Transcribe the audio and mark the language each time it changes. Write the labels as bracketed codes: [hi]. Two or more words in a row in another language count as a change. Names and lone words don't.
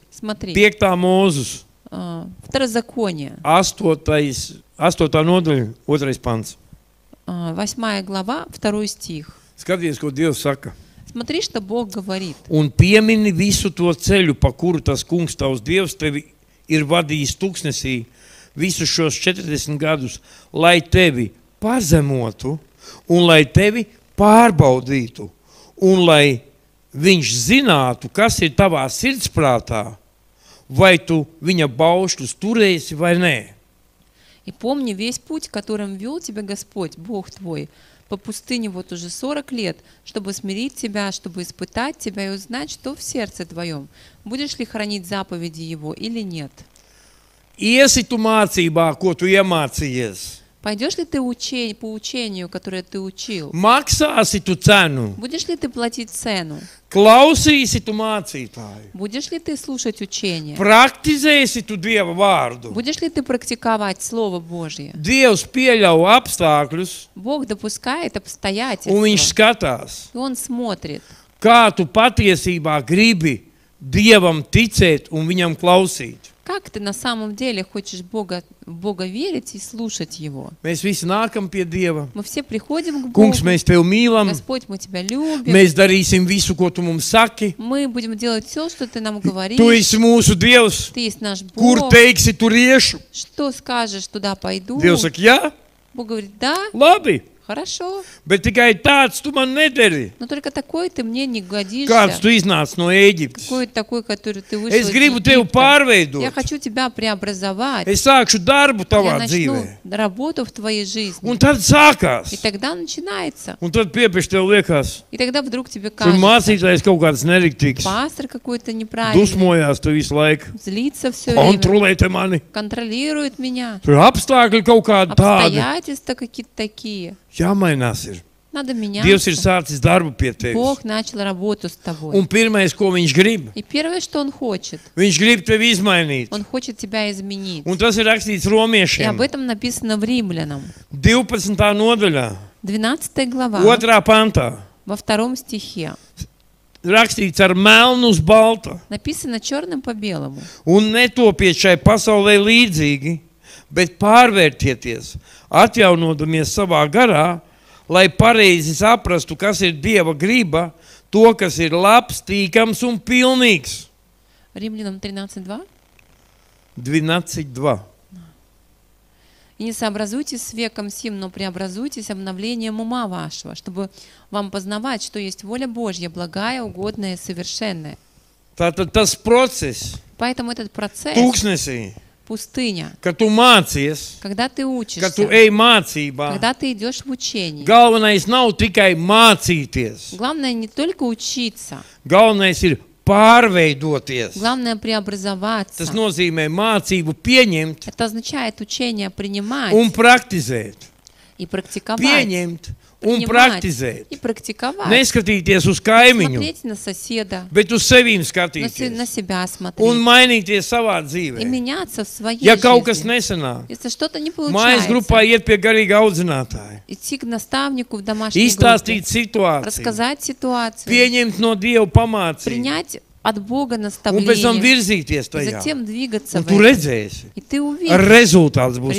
[ru] Смотри, [lv] 5. mūzus, [ru] Второзаконие, [lv] 8. nodaļa, 2. pants. [ru] 8 глава, 2 стих. [lv] Skaties, ko Dievs saka. [ru] Смотри, что Бог говорит. [lv] Un piemini visu to ceļu, pa kuru tas kungs tavs Dievs tevi ir vadījis tūkstnesī visus šos 40 gadus, lai tevi pazemotu un lai tevi pārbaudītu un lai viņš zinātu, kas ir tavā sirdsprātā, vai tu viņa baušļus turēsi vai nē. [ru] И помни весь путь, которым вел тебя Господь, Бог твой, по пустыне вот уже 40 лет, чтобы смирить тебя, чтобы испытать тебя и узнать, что в сердце твоем. Будешь ли хранить заповеди Его или нет? [lv] Iesi tu mācībā, ko tu iemācījies. [ru] Пойдешь ли ты по учению, которое ты учил? [lv] Maksāsi tu cenu. [ru] Будешь ли ты платить цену? [lv] Klausīsi tu mācītāju. [ru] Будешь ли ты слушать учение? [lv] Praktizēsi tu Dieva vārdu. [ru] Будешь ли ты практиковать Слово Божье? [lv] Dievs pieļauj apstākļus, [ru] Бог допускает [lv] un [ru] обстоятельства, [lv] viņš skatās, [ru] и Он смотрит, [lv] kā tu patiesībā gribi Dievam ticēt un viņam klausīt. [ru] как ты на самом деле хочешь в Бога верить и слушать Его. [lv] Mēs visi nākam pie Dieva. [ru] Мы все приходим к Богу. [lv] Kungs, mēs tevi mīlam. [ru] Господь, мы Тебя любим. [lv] Mēs darīsim visu, ko tu mums saki. [ru] Мы будем делать все, что Ты нам [lv] Tu [ru] говоришь. [lv] esi mūsu Dievs. [ru] Ты есть наш [lv] Kur [ru] Бог. [lv] teiksi, tur iešu. [ru] Что скажешь, туда пойду. [lv] Dievs saka, jā, [ru] Бог говорит, да, [lv] labi, [ru] хорошо. [lv] bet tikai tāds tu man nedari. [ru] Но только такой ты мне не [lv] Kāds [ru] годишься. [lv] tu iznāc no Ēģiptes. [ru] Какой такой, который ты вышел [lv] Es [ru] из [lv] gribu tevi [ru] Египта. [lv] pārveidot. [ru] Я хочу тебя преобразовать. [lv] Es sākšu darbu [ru] Я [lv] tavā [ru] начну [lv] dzīvē. [ru] работу в твоей жизни. [lv] Un tad sākās. [ru] И тогда начинается. [lv] Un tad piepieš tev liekas, [ru] И тогда вдруг тебе [lv] tur [ru] кажется, [lv] mācītājs kaut kāds neriktīgs. [ru] пастор какой-то неправильный, [lv] Dusmojās tu visu laiku. [ru] злится все время, [lv] Kontrolē te mani. [ru] контролирует меня. [lv] Tur apstākļi kaut kādi tādi. [ru] Обстоятельства какие-то такие. [lv] Jāmainās ir. [ru] Надо [lv] Dievs ir [ru] меняться. [lv] sācis darbu pie tevis. [ru] Бог начал работу с тобой. [lv] Un pirmais, ko viņš grib, [ru] И первое, что Он хочет, [lv] viņš grib tevi izmainīt. [ru] Он хочет тебя изменить. [lv] Un tas ir rakstīts [ru] И [lv] romiešiem. [ru] об этом написано в Римлянам, [lv] 12. nodaļā, [ru] 12 глава, [lv] 2. pantā. [ru] во 2 стихе. [lv] Rakstīts ar melnu uz balta. [ru] Написано черным по белому. [lv] Un netopiet šai pasaulē līdzīgi, bet pārvērtieties, atjaunodamies savā garā, lai pareizi saprastu, kas ir Dieva griba, to, kas ir labs, tīkams un pilnīgs. [ru] Римлянам 13:2. 12.2. И не сообразуйтесь с веком сим, но преобразуйтесь обновлением ума вашего, чтобы вам познавать, что есть воля Божья, благая, угодная и совершенная. [lv] Tātad tas process, [ru] Поэтому этот процесс, [lv] tūkstnesī, [ru] пустыня, [lv] kad tu mācies, [ru] когда ты [lv] kad tu [ru] учишься, [lv] ej mācībā, [ru] когда ты идешь в учение, [lv] galvenais nav tikai mācīties. [ru] главное не только учиться, [lv] Galvenais ir pārveidoties. [ru] главное преобразоваться. [lv] Tas nozīmē mācību pieņemt [ru] Это означает учение принимать [lv] un praktizēt. [ru] и практиковать. [lv] Pieņemt un [ru] Принимать [lv] praktizēt. [ru] и практиковать. [lv] Neskatīties uz kaimiņu, [ru] Смотреть на соседа, [lv] bet uz sevīm [ru] на [lv] skatīties. [ru] себя смотреть. [lv] Un mainīties savā [ru] И [lv] dzīvē. [ru] меняться в своей [lv] Ja kaut kas [ru] жизни. [lv] nesanāk, [ru] Если что-то не [lv] mājas [ru] получается, [lv] grupā iet pie garīga audzinātāja. [ru] идти к наставнику в домашней [lv] Izstāstīt [ru] группе, [lv] situāciju. [ru] рассказать ситуацию, [lv] Pieņemt no Dieva pamācību. [ru] принять от Бога [lv] Un pēc tam [ru] наставление, [lv] virzīties [ru] и [lv] tajā. [ru] затем двигаться [lv] Un [ru] в [lv] tu [ru] этом. [lv] redzēsi. [ru] И ты увидишь, [lv] Rezultāts būs cits.